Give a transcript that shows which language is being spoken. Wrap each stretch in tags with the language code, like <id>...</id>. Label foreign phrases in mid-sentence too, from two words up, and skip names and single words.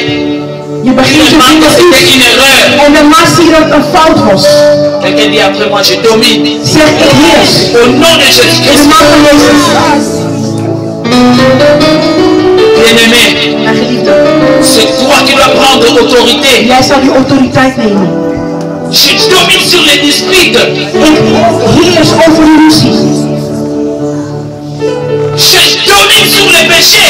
<nl>Je begint te finalement doen</nl> <fr>c'était une erreur.</fr> <nl>en daarna zie je dat het een fout was.</nl> <fr>Quelqu'un dit après moi je domine.</fr> <nl>Zeg ik heers.</nl> <fr>Au nom de</fr> <nl>In de Jésus-Christ. naam van Jezus.</nl> <fr>Bien-aimé,</fr> <nl>Mijn geliefde,</nl> <fr>c'est toi qui dois prendre autorité.</fr> <nl>jij zal die autoriteit nemen.</nl> <fr>Je domine sur les disputes.</fr> <nl>Ik heers over de ruzie.</nl> <fr>Je domine sur les péchés.</fr>